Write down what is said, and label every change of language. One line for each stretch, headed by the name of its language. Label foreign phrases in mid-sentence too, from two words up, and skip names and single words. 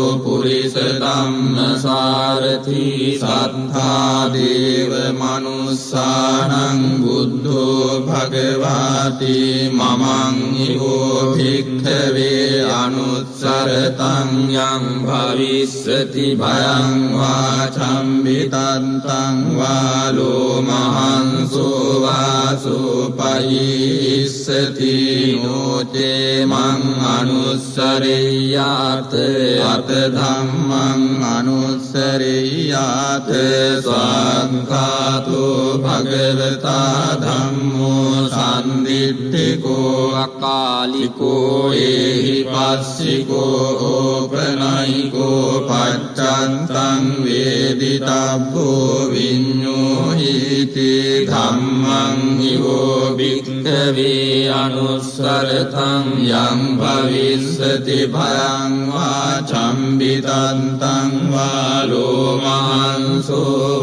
Pali: පුරිස ධම්මසාරථි සත්තා දේව මනුස්සානං බුද්ධෝ භගවාති මමං ඊවෝ භික්ඛවේ අනුස්සරතං යං භවිස්සති භයං වා චම්බිතන්තං වා ලෝමහංසෝ වාසෝපහිස්සති නොචේ මං අනුස්සරෙය්‍යාත අත ධම්මං අනුස්සරෙය්‍යාත ස්වාංඛාතෝ භගවතා ධම්මෝ සම්දිට්ඨිකෝ අකාලිකෝ ඒහි පස්සිකෝ ඕපනයිකෝ පච්චන්තං වේදිතබ්බෝ විඤ්ඤෝහිති ධම්මං හිවෝ භික්ඛවේ අනුස්සරතං යං භවිස්සති භයං වා චම්බිතන්තං වා ලෝමහංසෝ